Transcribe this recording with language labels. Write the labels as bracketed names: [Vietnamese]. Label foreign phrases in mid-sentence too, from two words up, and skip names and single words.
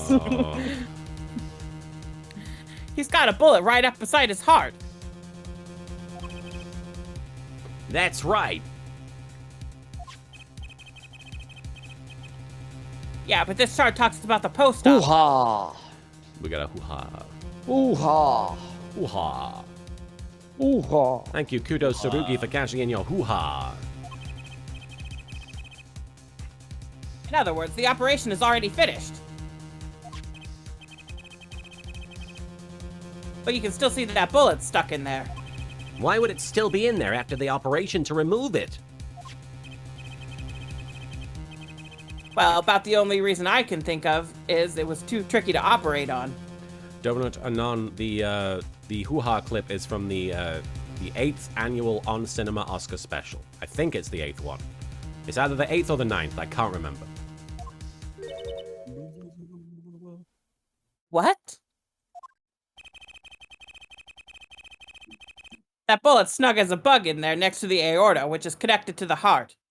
[English] Oh. He's got a bullet right up beside his heart. That's right. Yeah, but this chart talks about the post office. Hoo-ha! We got a hoo-ha. Hoo-ha! Hoo-ha. Hoo-ha! Thank you, Kudos Sarugi, for cashing in your hoo-ha. In other words, the operation is already finished. But you can still see that bullet stuck in there. Why would it still be in there after the operation to remove it? Well, about the only reason I can think of is it was too tricky to operate on. Donut Anon, the hoo-ha clip is from the 8th annual On Cinema Oscar special. I think it's the 8th one. It's either the 8th or the 9th, I can't remember. What? That bullet's snug as a bug in there next to the aorta, which is connected to the heart.